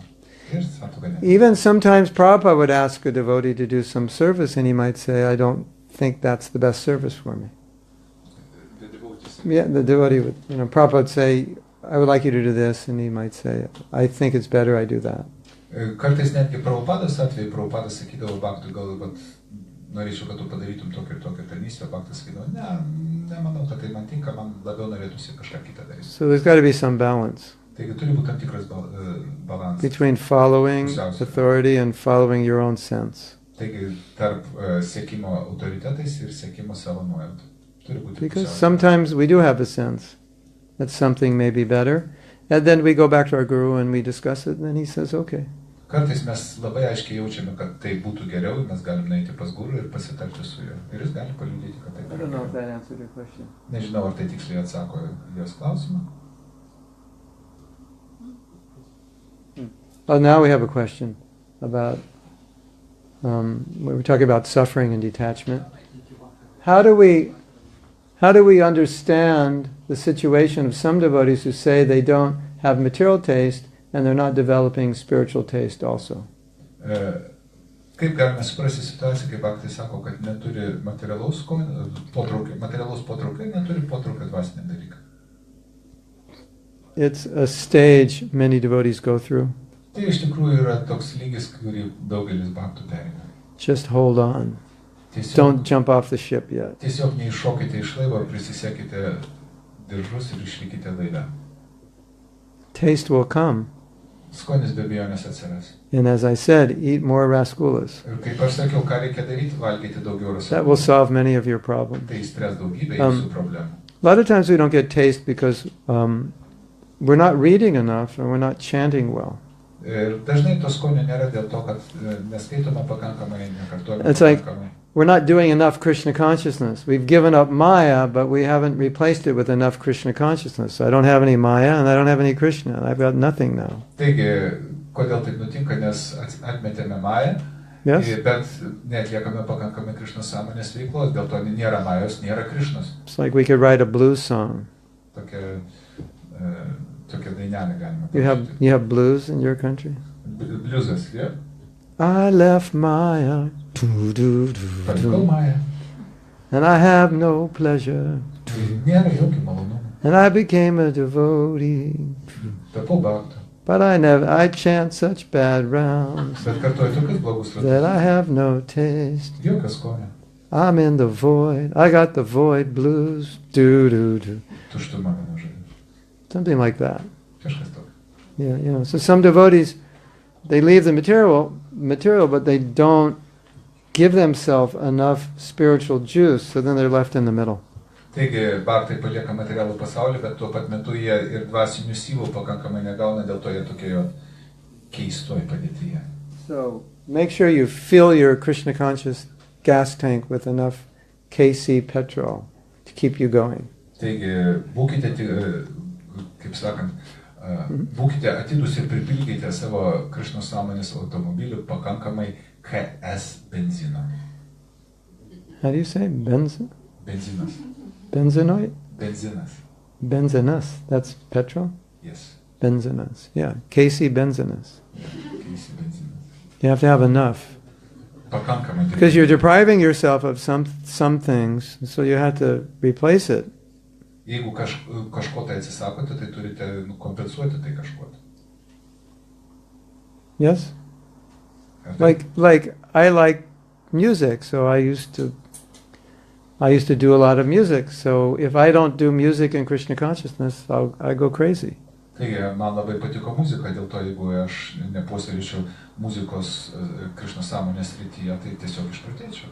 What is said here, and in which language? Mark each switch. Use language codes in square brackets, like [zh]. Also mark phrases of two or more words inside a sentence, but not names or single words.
[lt] Ir santuoka nepavyks. [en] Even sometimes Prabhupada would ask a devotee to do some service, and he might say, I don't think that's the best service for me. Yeah, the devotee would, Prabhupada would say, I would like you to do this, and he might say, I think it's better I do that. [lt] Kartais netgi Prabhupados atveju, Prabhupadas sakydavo Bhaktui, gal, bet norėčiau, kad tu padarytum tokią ir tokią tarnystę, Bhaktas sakydavo, nemanau, kad tai man tinka, man labiau norėtųsi kažką kitą daryti. [en] So there's got to be some balance. [lt] Taigi turi būti tam tikras balansas. [en] Between following authority and following your own sense. [lt] Taigi tarp sekimo autoritetais ir sekimo savo nuojautą. [en] Because sometimes we do have a sense that something may be better, and then we go back to our guru and we discuss it, and then he says, okay. [lt] Kartais mes labai aiškiai jaučiame, kad tai būtų geriau, mes galime nueiti pas guru ir pasitarti su juo. Ir jis gali paliudyti, kad tai [en] I don't know if that answered your question. [lt] Nežinau, ar tai tiksliai atsako jos klausimą. [en] Oh, now we have a question about, we were talking about suffering and detachment. How do we understand the situation of some devotees who say they don't have material taste and they're not developing spiritual taste also? [lt] Kaip galime suprasti situaciją, kai Bhaktai sako, kad neturi materialaus potraukio ir neturi potraukio dvasiniam dalykam? [en] It's a stage many devotees go through. [lt] Tai iš tikrųjų yra toks lygis, kurį daugelis Bhaktų perina. [en] Just hold on. Don't jump off the ship yet. [lt] Tiesiog neiššokite iš laivo, prisisekite diržus ir išlikite laive. [en] Taste will come. [lt] Skonis be abejonės atsiras. [en] And as I said, eat more rasgulas. [lt] Ir kaip aš sakiau, ką reikia daryti, valgyti daugiau rasgulų. [en] That will solve many of your problems. [lt] Tai išspręs daugybę jūsų problemų. [en] A lot of times we don't get taste because we're not reading enough or we're not chanting well. [lt] Ir dažnai to skonio nėra dėl to, kad neskaitome pakankamai, nekartojame [en] It's like [lt] pakankamai. [en] we're not doing enough Krishna consciousness. We've given up Maya, but we haven't replaced it with enough Krishna consciousness. So I don't have any Maya and I don't have any Krishna. I've got nothing now. [lt] Taigi, kodėl taip nutinka, nes atmetėme Mają, [en] Yes? [lt] bet neatliekame pakankamai Krišnos sąmonės veiklos, dėl to nėra Majos, nėra Krišnos. [en] It's like we could write a blues song. [lt] Tokia dainelė galima [en] You have blues in your country? [lt] Bliuzas, yeah? [en] I left Maya, [lt] Palikau Mają. [en] and I have no pleasure, [lt] Nėra jokio malonumo. [en] and I became a devotee. [lt] Tapau Bhaktu. [en] But I chant such bad rounds [lt] Bet kartuoju tokius blogus [en] that I [lt] ratus. [en] have no taste. [lt] Jokio skonio. [en] I'm in the void. I got the void blues. Do. [lt] Tuštuma vienu žodžiu. [en] Something like that. [lt] Kažkas toks. [en] Yeah, So some devotees, they leave the material, but they don't give themselves enough spiritual juice, so then they're left in the middle. [lt] Taigi, Bhaktai palieka materialų pasaulį, bet tuo pat metu jie ir dvasinių syvų pakankamai negauna, dėl to jie tokie keistoj padėtyje. [en] So make sure you fill your Krishna conscious gas tank with enough KC petrol to keep you going. [lt] Taigi, būkite, kaip sakant, būkite atidus ir pripildykite savo Krišnos sąmonės automobilių pakankamai KS benzino. [en] How do you say? [lt] Benzinos? Benzinas. Benzinas. [en] That's petrol? Yes. [lt] Benzinas. Yeah. KC benzinas. KC benzinas. [en] You have to have enough. [lt] Pakankamai. [en] Because you're depriving yourself of some things, so you have to replace it. [lt] Jeigu kažko tai atsisakote, tai turite kompensuoti tai kažko. [en] Yes? Like I like music, so I used to do a lot of music. So if I don't do music in Krishna consciousness, I go crazy. [lt] Taigi, man labai patiko muzika, dėl to jeigu aš nepuoselėčiau muzikos Krišnos sąmonės srityje, tai tiesiog išprotėčiau.